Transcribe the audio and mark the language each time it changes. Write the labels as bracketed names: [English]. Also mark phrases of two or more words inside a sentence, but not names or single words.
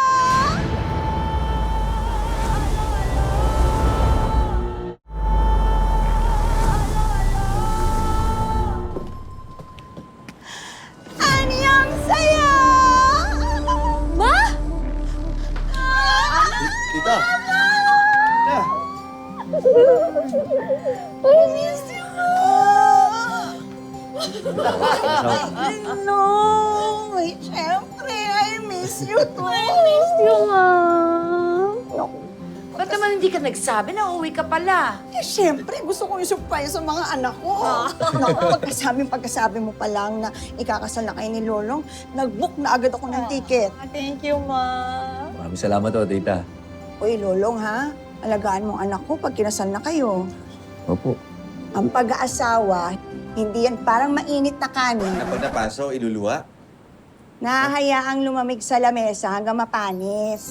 [Filipino] Anyang saya! Ma? Tita! [English] I miss you, No! [Filipino] Siyempre, [English] I miss you too. I miss you, Ma. [Filipino] Ba't naman hindi ka nagsabi na uwi ka pala? Siyempre, gusto ko yung surprise sa mga anak ko. Naku, pagkasabi mo pa lang na ikakasal na kayo ni Lolong, nag-book na agad ako ng ticket. [English] Thank you, Ma. [Filipino] Maraming salamat ho, tita. Uy, Lolong ha, alagaan mong anak ko pag kinasal na kayo. Opo. Ang pag-aasawa, hindi yan parang mainit na kanin. Pag napaso, iluluwa? Nahahayaang lumamig sa lamesa hanggang mapanis.